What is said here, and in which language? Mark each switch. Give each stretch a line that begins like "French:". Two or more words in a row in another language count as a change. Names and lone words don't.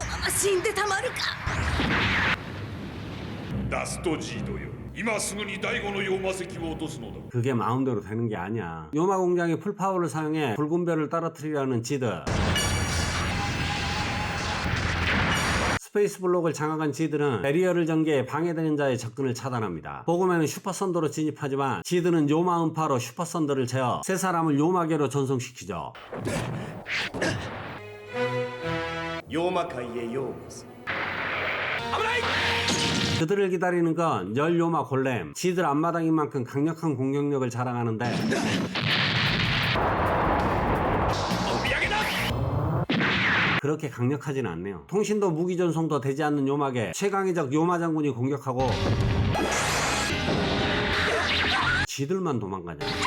Japanese: 死んでたまるかダストジードよ今すぐに第五の妖魔石を落とすのだ
Korean: 그게 마음대로 되는 게 아니야. 요마 공장의 풀파워를 사용해 붉은 별을 떨어뜨리려는 지드. 스페이스 블록을 장악한 지드는 베리어를 전개해 방해되는 자의 접근을 차단합니다. 보그맨은 슈퍼선더로 진입하지만 지드는 요마 음파로 슈퍼선더를 제어 세 사람을 요마계로 전송시키죠.
Japanese: 妖魔界へようこそ。
Korean: 그들을 기다리는 건 열 요마 골렘. 지들 앞마당인 만큼 강력한 공격력을 자랑하는데 그렇게 강력하진 않네요. 통신도 무기 전송도 되지 않는 요마계 최강의적 요마 장군이 공격하고 지들만 도망가냐.